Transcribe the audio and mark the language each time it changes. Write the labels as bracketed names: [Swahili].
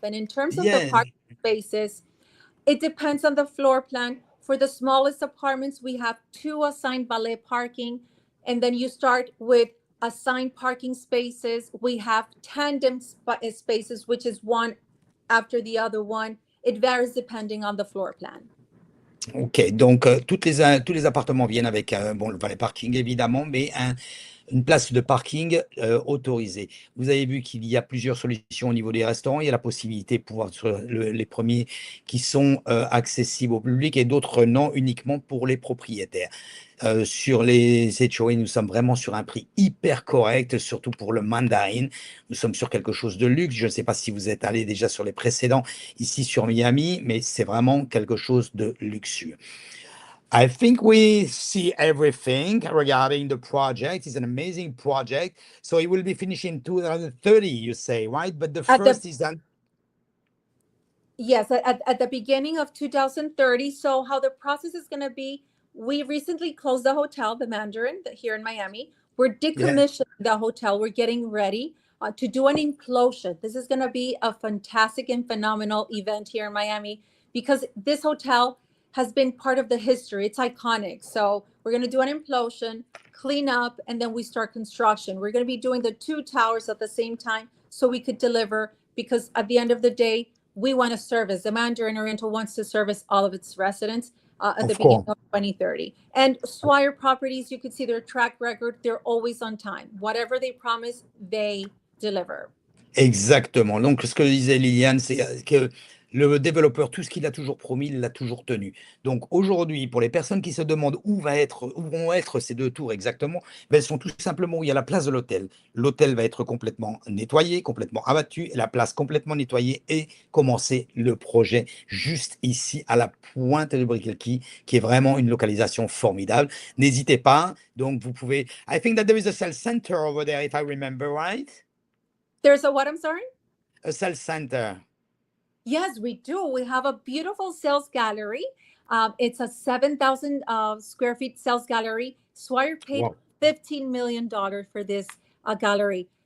[English] And in terms of the parking spaces, it depends on the floor plan. For the smallest apartments, we have 2 assigned valet parking, and then you start with assigned parking spaces. We have tandem spaces, which is one after the other one. It varies depending on the floor plan. [French] Ok, donc tous les appartements viennent avec le valet parking évidemment, mais une place de parking autorisée. Vous avez vu qu'il y a plusieurs solutions au niveau des restaurants. Il y a la possibilité de pouvoir sur les premiers qui sont accessibles au public et d'autres non, uniquement pour les propriétaires. Sur les HOA, nous sommes vraiment sur un prix hyper correct, surtout pour le Mandarin. Nous sommes sur quelque chose de luxe. Je ne sais pas si vous êtes allé déjà sur les précédents ici sur Miami, mais c'est vraiment quelque chose de luxueux. [English] I think we see everything regarding the project. It's an amazing project. So it will be finished in 2030, you say, right? But the first is done. Yes, at the beginning of 2030. So how the process is going to be, we recently closed the hotel, the Mandarin, here in Miami. We're decommissioning the hotel. We're getting ready to do an implosion. This is going to be a fantastic and phenomenal event here in Miami because this hotel has been part of the history. It's iconic. So we're going to do an implosion, clean up, and then we start construction. We're going to be doing the 2 towers at the same time so we could deliver, because at the end of the day, we want to service. The Mandarin Oriental wants to service all of its residents at the beginning of 2030. And Swire Properties, you could see their track record. They're always on time. Whatever they promise, they deliver. [French] Exactement. Donc, ce que disait Liliane, c'est que le développeur, tout ce qu'il a toujours promis, il l'a toujours tenu. Donc, aujourd'hui, pour les personnes qui se demandent où vont être ces 2 tours exactement, elles sont tout simplement où il y a la place de l'hôtel. L'hôtel va être complètement nettoyé, complètement abattu, et la place complètement nettoyée, et commencer le projet juste ici à la pointe de Brickell Key, qui est vraiment une localisation formidable. N'hésitez pas. Donc, vous pouvez. [English] I think that there is a sales center over there, if I remember right. There's a what? I'm sorry? A sales center. Yes, we do. We have a beautiful sales gallery. It's a 7,000 square feet sales gallery. Swire paid $15 million for this gallery.